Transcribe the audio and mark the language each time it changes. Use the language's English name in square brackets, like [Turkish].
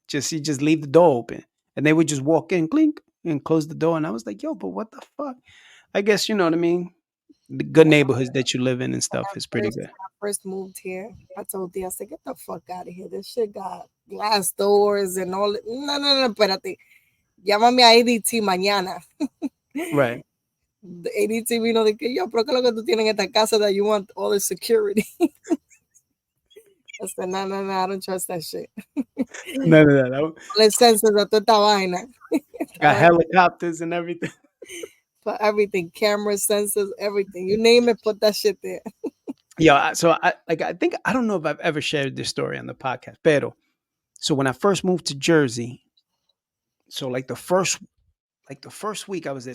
[English] Just you just leave the door open, and they would just walk in, clink, and close the door. And I was like, "Yo, but what the fuck?" I guess you know what I mean. The good Yeah. neighborhoods that you live in and stuff is pretty First, good. when I first moved here, I told D, I said, get the fuck out of here. This shit got glass doors and all. [Spanish] No, no, no, espérate. Llámame a ADT mañana. [English] Right. The ADT [Spanish] vino de que yo, pero ¿qué es lo que tú tienes en esta casa [English] that you want all the security? I said, no, no, no, I don't trust that shit. No, no, no. No. All the sensors [Spanish] de toda esta vaina. [English] Got helicopters and everything. For everything, camera sensors, everything. You name it, put that shit there. Yeah. So I think I don't know if I've ever shared this story on the podcast, pero so when I first moved to Jersey, so like the first week I was there.